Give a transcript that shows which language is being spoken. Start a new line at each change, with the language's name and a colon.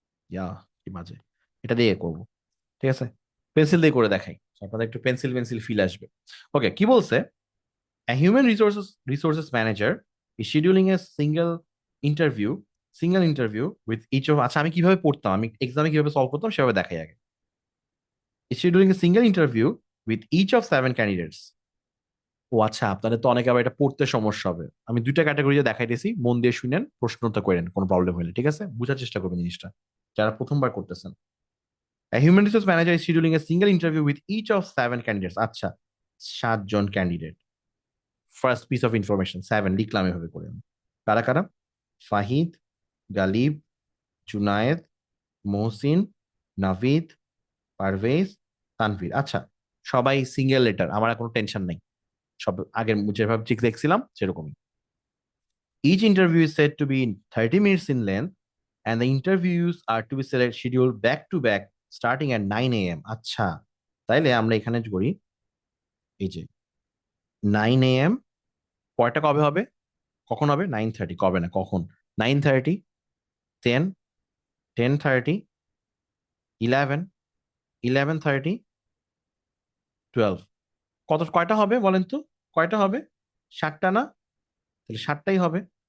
Bangla: ইয়া, কি বাজে, এটা দিয়ে করবো, ঠিক আছে? পেন্সিল দিয়ে করে দেখাই, So, আপনাদের একটু পেন্সিল পেন্সিল ফিল আসবে। ওকে, কি বলছে?
English: A human resources manager is scheduling a single interview with each of,
Bangla: আচ্ছা আমি কিভাবে পড়তাম, আমি এক্সামে কিভাবে সলভ করতাম সেভাবে দেখাই আগে।
English: Is scheduling a single interview with each of 7 candidates.
Bangla: ও আচ্ছা, আপনাদের তো অনেকে আবার এটা পড়তে সমস্যা হবে, আমি দুইটা ক্যাটাগরিতে দেখাইতেছি, মন দিয়ে শুনেন, প্রশ্নটা করেন কোনো প্রবলেম হলে, ঠিক আছে? বুঝার চেষ্টা করবেন জিনিসটা যারা প্রথমবার করতেছেন।
English: A human resource manager is scheduling a single interview with each of 7 candidates.
Bangla: আচ্ছা, 7 জন candidate. First piece of information 7 লিখলাম এভাবে করে। কারা কারা? ফাহিদ, গালিব, জুনায়েদ, মহসিন, নাভিদ, পারভেজ, তানভীর। আচ্ছা, সবাই সিঙ্গেল লেটার, আমার আর কোনো টেনশন নাই। সব আগের যেভাবে ঠিক দেখছিলাম সেরকমই।
English: Each interview is said to be 30 minutes in length, and the interviews are to be scheduled back to back starting at 9 a.m.
Bangla: আচ্ছা, তাইলে আমরা এখানে করি, এই যে 9 a.m. পরটা কবে হবে, কখন হবে? 9:30, কবে না কখন? 9:30, 10, 10:30, 11, 11:30, 12। কয়টা হবে বলেন তো? কয়টা হবে? 7টা না? তাহলে 7টাই হবে।